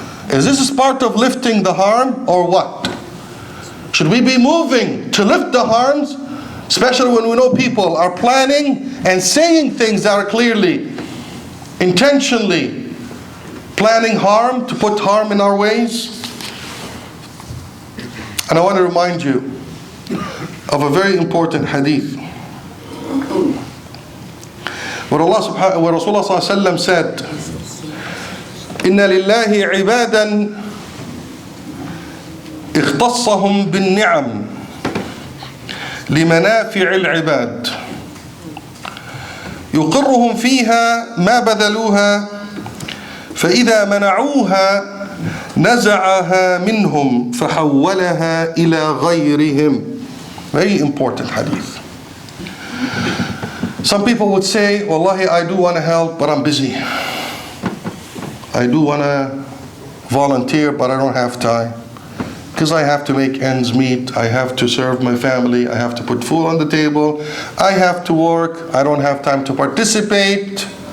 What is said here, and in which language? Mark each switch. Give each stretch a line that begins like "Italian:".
English: Is this part of lifting the harm, or what? Should we be moving to lift the harms, especially when we know people are planning and saying things that are clearly, intentionally planning harm, to put harm in our ways? And I want to remind you of a very important hadith. What Rasulullah ﷺ said,
Arabic: إِنَّ لِلَّهِ عِبَادًا اختصهم بالنعم لمنافع العباد يقرهم فيها ما بذلوها فإذا منعوها نزعها منهم فحولها إلى غيرهم.
English: Very important hadith. Some people would say, Wallahi, I do want to help, but I'm busy. I do want to volunteer, but I don't have time. Because I have to make ends meet, I have to serve my family, I have to put food on the table, I have to work, I don't have time to participate.